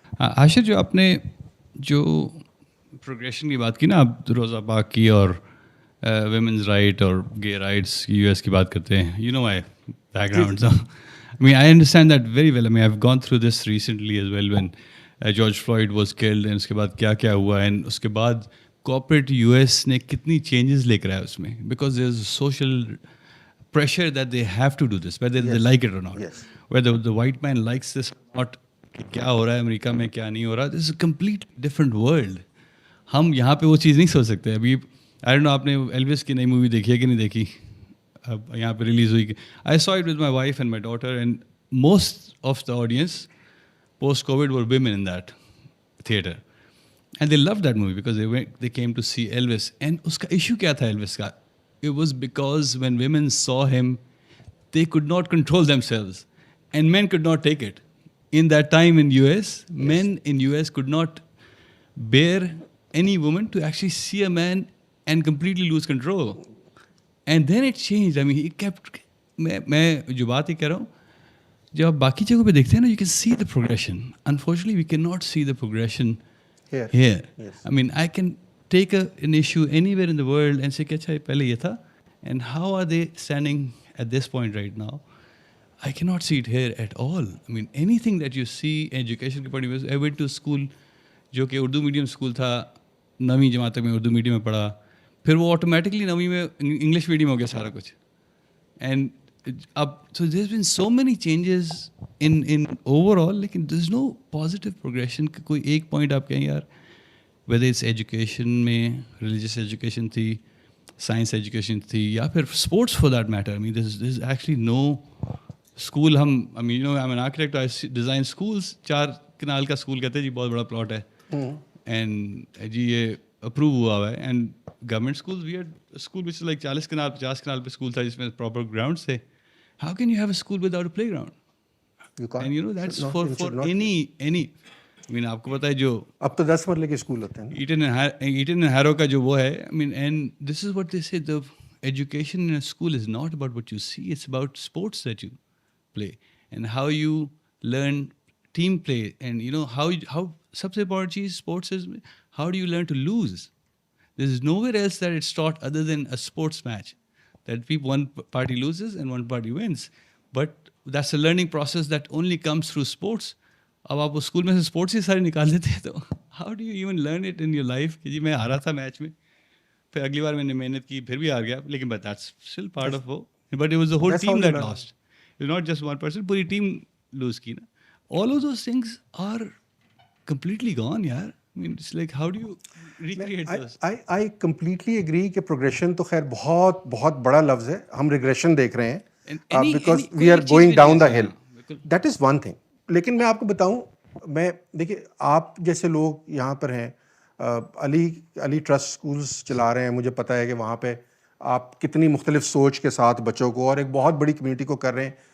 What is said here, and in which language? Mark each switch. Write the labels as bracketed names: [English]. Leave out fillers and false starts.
[Urdu] عاشر, جو آپ نے جو پروگریشن کی بات کی نا, آپ روزہ پاک کی اور ویمنز رائٹ اور گے رائٹس US کی بات کرتے ہیں, [English] You know my background. I mean, I understand that very well. I mean, I've gone through this recently as well when George Floyd was killed and [Urdu] اس کے بعد کیا کیا ہوا اینڈ اس کے بعد کارپوریٹ یو ایس نے کتنی changes لے کر آیا اس میں, [English] Because there is social pressure that they have to do this, whether they like it or not. Yes. Whether the white man likes this or not, [Urdu] کیا ہو رہا ہے امریکہ میں کیا نہیں ہو رہا, [English] this is a complete different world. [Urdu] ہم یہاں پہ وہ چیز نہیں سوچ سکتے. ابھی [English] I don't know [Urdu] آپ نے ایلوس کی نئی مووی دیکھی ہے کہ نہیں دیکھی, اب یہاں پہ ریلیز ہوئی. [English] I saw it with my wife and my daughter and most of the audience post covid were women in that theatre. And they loved that movie because they came to see Elvis. And [Urdu] اس کا issue کیا تھا Elvis کا؟ [English] It was because when women saw him, they could not control themselves, and men could not take it. In that time in US, men in US could not bear any woman to actually see a man and completely lose control. And then it changed. I mean, it kept. [Urdu] میں جو بات ہی کہہ رہا ہوں, جب آپ باقی جگہوں پہ دیکھتے ہیں نا, [English] you can see the progression. Unfortunately, we cannot see the progression here. Yes. I mean, I can take an issue anywhere in the world and say [Urdu] کہ اچھا پہلے یہ تھا, [English] and how are they standing at this point right now? I cannot see it here at all. I mean, anything that you see education کے point of view. I went to school [Urdu] جو کہ Urdu medium school تھا, 9ویں جماعت تک میں Urdu medium میں پڑھا, پھر وہ آٹومیٹکلی 9ویں میں انگلش میڈیم ہو گیا سارا کچھ. [English] And اب so there's been so many changes in overall, لیکن there's no positive progression. [Urdu] کوئی ایک پوائنٹ آپ کہیں یار, whether it's ایجوکیشن میں, ریلیجیس ایجوکیشن تھی, سائنس ایجوکیشن تھی, یا پھر sports [English] For that matter. I mean, there's actually no school. ہم I mean, you know, I'm an architect, I design schools. [Urdu] 4 Kunal کا اسکول کہتے ہیں جی, بہت بڑا پلاٹ ہے, اینڈ جی یہ اپروو ہوا ہوا ہے. [English] and government school, we had school وچ like [Urdu] 40 Kunal 50 Kunal پہ اسکول تھا جس میں پراپر گراؤنڈس تھے. [English] How can you have a school without a playground? You can't. And you know, that's for any. [Urdu] I mean, آپ کو پتا ہے جو اب تو 10 مرلے کے اسکول ہوتے ہیں. ایٹن اینڈ ہیرو کا جو وہ ہے, [English] I mean, and this is what they say, the education in a school is not about what you see, it's about sports that you play and how you learn team play, and you know how سب سے important چیز sports is how do you learn to lose. There is nowhere else that it's taught other than a sports match, that one party loses and one party wins, but that's a learning process that only comes through sports. [Urdu] اب آپ school میں سے sports ہی سارے نکال دیتے ہیں, تو how do you even learn it in your life کہ جی میں ہارا تھا میچ میں, پھر اگلی بار میں نے محنت کی, پھر بھی ہار گیا, [English] لیکن but that's still part of وہ, but it was the whole team that lost, it not just one person, پوری team lose کی نا. All of those things are completely gone یار. I mean, it's like, how do you recreate this? I completely agree [Urdu] کہ progression تو خیر بہت بہت بڑا لفظ ہے, [English] ہم regression دیکھ رہے ہیں because we are going down the hill. That is one thing. [Urdu] لیکن میں آپ کو بتاؤں, میں دیکھیے آپ جیسے لوگ یہاں پر ہیں, علی ٹرسٹ اسکولس چلا رہے ہیں, مجھے پتہ ہے کہ وہاں پہ آپ کتنی مختلف سوچ کے ساتھ بچوں کو اور ایک بہت بڑی کمیونٹی کو کر رہے ہیں.